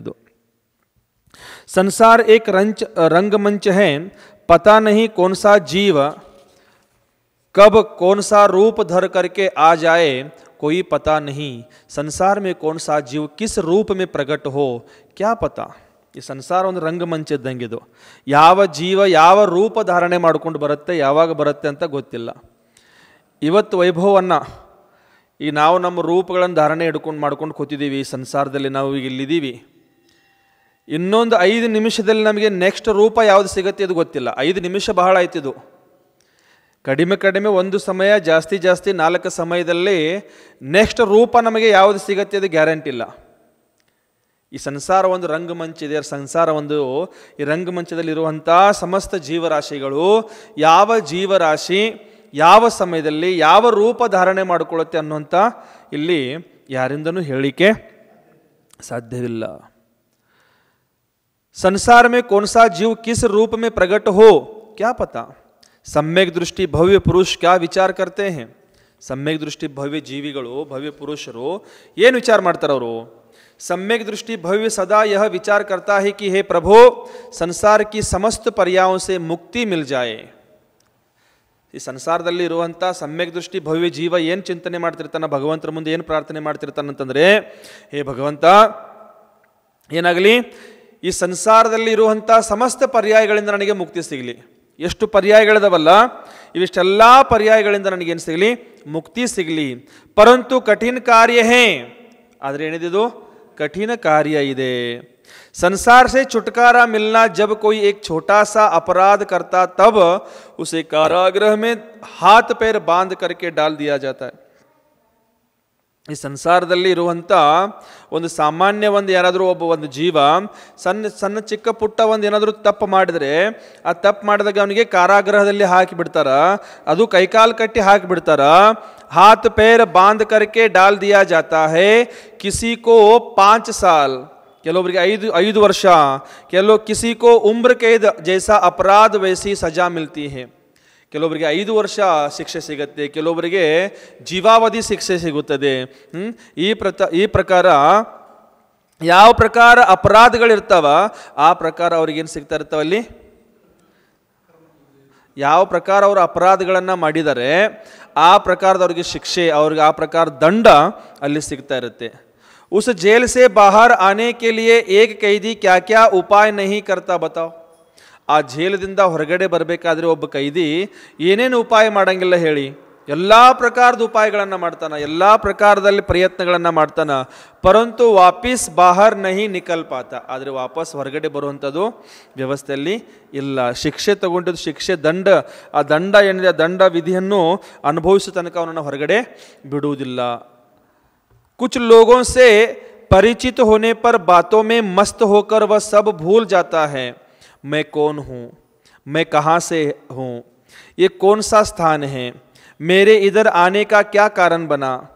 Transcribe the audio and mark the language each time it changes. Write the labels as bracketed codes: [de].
[kn] ಇದು [hi] ಸಂಸಾರ ಏಕ್ ರಂಗಮಂಚ ಹೈ, पता नहीं कौन सा जीव कब कौन सा रूप धर करके आ जाए कोई पता नहीं. संसार में कौन सा जीव किस रूप में प्रकट हो क्या पता. [kn] ಈ ಸಂಸಾರ ಒಂದು ರಂಗಮಂಚ ಇದ್ದಂಗಿದು. ಯಾವ ಜೀವ ಯಾವ ರೂಪ ಧಾರಣೆ ಮಾಡ್ಕೊಂಡು ಬರುತ್ತೆ, ಯಾವಾಗ ಬರುತ್ತೆ ಅಂತ ಗೊತ್ತಿಲ್ಲ. ಇವತ್ತು ವೈಭವವನ್ನು ಈಗ ನಾವು ನಮ್ಮ ರೂಪಗಳನ್ನು ಧಾರಣೆ ಮಾಡ್ಕೊಂಡು ಕೂತಿದ್ದೀವಿ. ಈ ಸಂಸಾರದಲ್ಲಿ ನಾವು ಈಗ ಇಲ್ಲಿದ್ದೀವಿ. ಇನ್ನೊಂದು 5 ನಿಮಿಷದಲ್ಲಿ ನಮಗೆ ನೆಕ್ಸ್ಟ್ ರೂಪ ಯಾವುದು ಸಿಗುತ್ತೆ ಅದು ಗೊತ್ತಿಲ್ಲ. 5 ನಿಮಿಷ ಬಹಳ ಆಯ್ತಿದು. ಕಡಿಮೆ ಒಂದು ಸಮಯ, ಜಾಸ್ತಿ 4 ಸಮಯದಲ್ಲಿ ನೆಕ್ಸ್ಟ್ ರೂಪ ನಮಗೆ ಯಾವುದು ಸಿಗುತ್ತೆ ಅದು ಗ್ಯಾರಂಟಿ ಇಲ್ಲ. ಈ ಸಂಸಾರ ಒಂದು ರಂಗಮಂಚ ಇದೆ, ಸಂಸಾರ ಒಂದು ಈ ರಂಗಮಂಚದಲ್ಲಿರುವಂಥ ಸಮಸ್ತ ಜೀವರಾಶಿಗಳು ಯಾವ ಜೀವರಾಶಿ ಯಾವ ಸಮಯದಲ್ಲಿ ಯಾವ ರೂಪ ಧಾರಣೆ ಮಾಡಿಕೊಳ್ಳುತ್ತೆ ಅನ್ನುವಂಥ ಇಲ್ಲಿ ಯಾರಿಂದನೂ ಹೇಳಲಿಕ್ಕೆ ಸಾಧ್ಯವಿಲ್ಲ. [hi] संसार में कौन सा जीव किस रूप में प्रकट हो क्या पता. सम्यक दृष्टि भव्य पुरुष क्या विचार करते हैं. सम्यक दृष्टि भव्य [kn] जीविಗಳು भव्य पुरुषರು ಏನು ವಿಚಾರ ಮಾಡ್ತಾರೆ ಅವರು. [hi] सम्यक दृष्टि भव्य सदा यह विचार करता है कि हे प्रभु संसार की समस्त पर्यायों से मुक्ति मिल जाए. [kn] ಈ ಸಂಸಾರದಲ್ಲಿ ಇರುವಂಥ ಸಮ್ಯಕ್ ದೃಷ್ಟಿ ಭವ್ಯ ಜೀವ ಏನು ಚಿಂತನೆ ಮಾಡ್ತಿರ್ತಾನೆ, ಭಗವಂತರ ಮುಂದೆ ಏನು ಪ್ರಾರ್ಥನೆ ಮಾಡ್ತಿರ್ತಾನಂತಂದರೆ, ಹೇ ಭಗವಂತ ಏನಾಗಲಿ ಈ ಸಂಸಾರದಲ್ಲಿ ಇರುವಂಥ ಸಮಸ್ತ ಪರ್ಯಾಯಗಳಿಂದ ನನಗೆ ಮುಕ್ತಿ ಸಿಗಲಿ. ಎಷ್ಟು ಪರ್ಯಾಯಗಳಿದಾವಲ್ಲ ಇವಿಷ್ಟೆಲ್ಲ ಪರ್ಯಾಯಗಳಿಂದ ನನಗೇನು ಸಿಗಲಿ, ಮುಕ್ತಿ ಸಿಗಲಿ. [hi] ಪರಂತು ಕಠಿಣ ಕಾರ್ಯ ಹೇ, [kn] ಆದರೆ ಏನಿದು ಕಠಿಣ ಕಾರ್ಯ ಇದೆ. [hi] संसार से छुटकारा मिलना जब कोई एक छोटा सा अपराध करता तब उसे कारागृह में हाथ पैर बांध करके डाल दिया जाता है. [kn] ಈ ಸಂಸಾರದಲ್ಲಿ ಇರುವಂಥ ಒಂದು ಸಾಮಾನ್ಯ ಒಂದು ಯಾರಾದರೂ ಒಂದು ಜೀವ ಸಣ್ಣ ಸಣ್ಣ ಚಿಕ್ಕ ಪುಟ್ಟ ಒಂದು ಏನಾದರೂ ತಪ್ಪು ಮಾಡಿದರೆ ಆ ತಪ್ಪು ಮಾಡಿದಾಗ ಅವನಿಗೆ ಕಾರಾಗೃಹದಲ್ಲಿ ಹಾಕಿಬಿಡ್ತಾರ, ಅದು ಕೈಕಾಲು ಕಟ್ಟಿ ಹಾಕಿಬಿಡ್ತಾರ. [hi] हाथ पैर बांध करके डाल दिया जाता है. किसी को 5 साल, [kn] ಕೆಲವೊಬ್ಬರಿಗೆ 5 ವರ್ಷ, [hi] किसी को उम्र कैद जैसा अपराध वैसी सजा मिलती है. [kn] ಕೆಲವೊಬ್ಬರಿಗೆ 5 ವರ್ಷ ಶಿಕ್ಷೆ ಸಿಗುತ್ತೆ, ಕೆಲವೊಬ್ಬರಿಗೆ ಜೀವಾವಧಿ ಶಿಕ್ಷೆ ಸಿಗುತ್ತದೆ. ಈ ಪ್ರಕಾರ ಯಾವ ಪ್ರಕಾರ ಅಪರಾಧಗಳಿರ್ತಾವ ಆ ಪ್ರಕಾರ ಅವ್ರಿಗೇನು ಸಿಗ್ತಾ ಇರ್ತಾವಲ್ಲಿ, ಯಾವ ಪ್ರಕಾರ ಅವರು ಅಪರಾಧಗಳನ್ನು ಮಾಡಿದ್ದಾರೆ ಆ ಪ್ರಕಾರದವ್ರಿಗೆ ಶಿಕ್ಷೆ, ಅವ್ರಿಗೆ ಆ ಪ್ರಕಾರ ದಂಡ ಅಲ್ಲಿ ಸಿಗ್ತಾ ಇರುತ್ತೆ. [hi] उस जेल से बाहर आने के लिए एक कैदी क्या क्या उपाय नहीं करता बताओ. [kn] ಆ ಜೇಲದಿಂದ ಹೊರಗಡೆ ಬರಬೇಕಾದ್ರೆ ಒಬ್ಬ ಕೈದಿ ಏನೇನು ಉಪಾಯ ಮಾಡಂಗಿಲ್ಲ ಹೇಳಿ. ಎಲ್ಲ ಪ್ರಕಾರದ ಉಪಾಯಗಳನ್ನು ಮಾಡ್ತಾನೆ, ಎಲ್ಲ ಪ್ರಕಾರದಲ್ಲಿ ಪ್ರಯತ್ನಗಳನ್ನು ಮಾಡ್ತಾನೆ. [hi] ಪರಂತು ವಾಪಸ್ ಬಾಹರ್ ನಹಿ ನಿಕಲ್ ಪಾತ, [kn] ಆದರೆ ವಾಪಸ್ ಹೊರಗಡೆ ಬರುವಂಥದ್ದು ವ್ಯವಸ್ಥೆಯಲ್ಲಿ ಇಲ್ಲ. ಶಿಕ್ಷೆ ತಗೊಂಡಿದ್ದು ಶಿಕ್ಷೆ ದಂಡ, ಆ ದಂಡ ಏನಿದೆ ದಂಡ ವಿಧಿಯನ್ನು ಅನುಭವಿಸೋ ತನಕ ಅವನನ್ನು ಹೊರಗಡೆ ಬಿಡುವುದಿಲ್ಲ. [hi] कुछ लोगों से परिचित होने पर बातों में मस्त होकर वह सब भूल जाता है. मैं कौन हूँ, मैं कहाँ से हूँ, ये कौन सा स्थान है, मेरे इधर आने का क्या कारण बना.